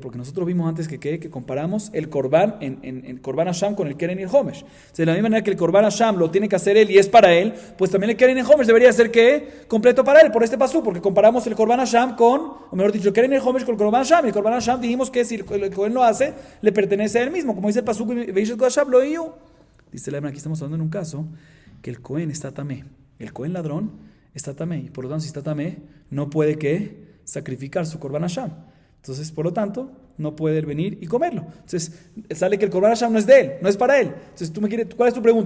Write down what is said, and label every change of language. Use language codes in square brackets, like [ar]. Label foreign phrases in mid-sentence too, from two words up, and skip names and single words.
[es] Porque nosotros vimos antes que comparamos el Korban en [he] קרבן אשם [es] con el Keren y el Homesh. O sea, de la misma manera que el [he] קרבן אשם [es] lo tiene que hacer él y es para él, pues también el Keren y el Homesh debería ser ¿qué? Completo para él, por este pasú, porque comparamos el [he] קרבן אשם [es] con, o mejor dicho, el Keren y el Homesh con el [he] קרבן אשם. [es] Y el [he] קרבן אשם [es] dijimos que si el Kohen lo hace, le pertenece a él mismo. Como dice el pasú, [he] ואיש את קדשיו לו יהיו. [es] Dice la Emana, aquí estamos hablando en un caso que el Kohen está tamé. El Kohen ladrón está tamé. Y por lo tanto, si está tamé, no puede ¿qué? Sacrificar su [he] קרבן אשם. [es] Entonces, por lo tanto, no puede venir y comerlo. Entonces, sale que el [he] קרבן אשם [es] no es de él, no es para él. Entonces, ¿cuál es tu pregunta?